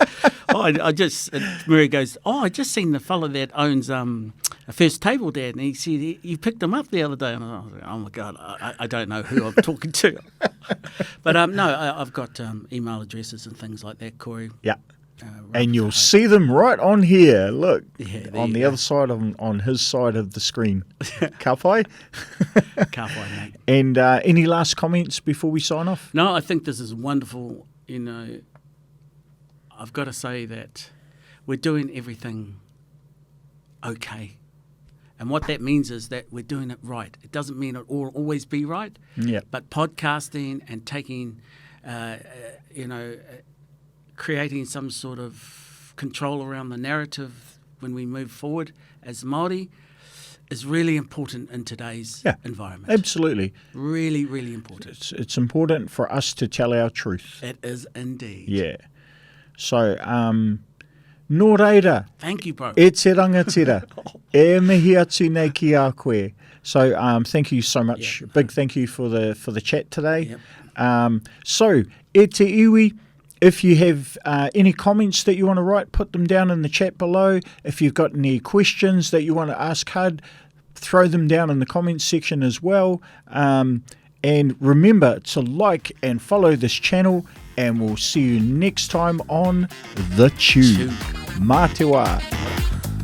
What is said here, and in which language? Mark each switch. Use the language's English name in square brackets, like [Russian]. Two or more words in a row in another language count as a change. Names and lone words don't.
[English] And Mary goes, I just seen the fella that owns a First Table Dad, and he said you picked him up the other day. And I was like, oh my God, I don't know who I'm talking to. But I've got email addresses and things like that, Corey. Yeah. And you'll see them right on here. Look, on the go. other side, on his side of the screen. Kaupai? Kaupai, mate. And any last comments before we sign off? No, I think this is wonderful. I've got to say that we're doing everything okay. And what that means is that we're doing it right. It doesn't mean it will always be right. Yeah. But podcasting and taking, creating some sort of control around the narrative when we move forward as Māori is really important in today's environment. Absolutely. Really, really important. It's important for us to tell our truth. It is indeed. Yeah. So, [Māori] nō reira. [English] Thank you, bro. [Māori] E te rangatira. E mihi atu nei ki a koe. [English] So, thank you so much. Yep. Big thank you for the chat today. Yep. So, [Māori] e te iwi. [English] If you have any comments that you want to write, put them down in the chat below. If you've got any questions that you want to ask Hud, throw them down in the comments section as well. And remember to like and follow this channel, and we'll see you next time on The Chew. [Māori] Mā te wā.